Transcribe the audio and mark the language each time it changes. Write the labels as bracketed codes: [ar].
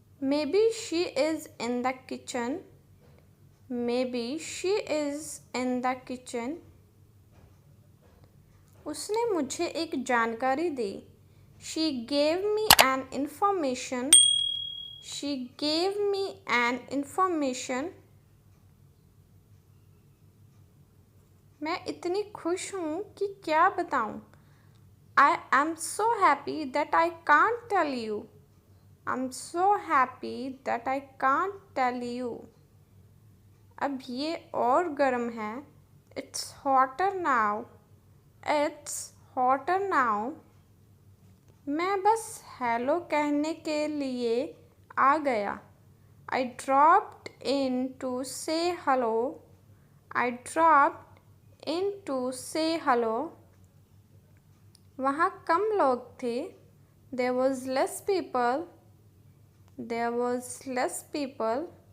[en] Maybe she is in the kitchen. Maybe she is in the kitchen. [hi] उसने मुझे एक जानकारी दी। [en] She gave me an information. She gave me an information. [hi] मैं इतनी खुश हूँ कि क्या बताऊँ। [en] I am so happy that I can't tell you. I'm so happy that I can't tell you. [hi] अब ये और गर्म है। [en] It's hotter now. It's hotter now. [hi] मैं बस हेलो कहने के लिए आ गया। [en] I dropped in to say hello. I dropped in to say hello. [hi] वहाँ कम लोग थे। [en] There was less people. There was less people.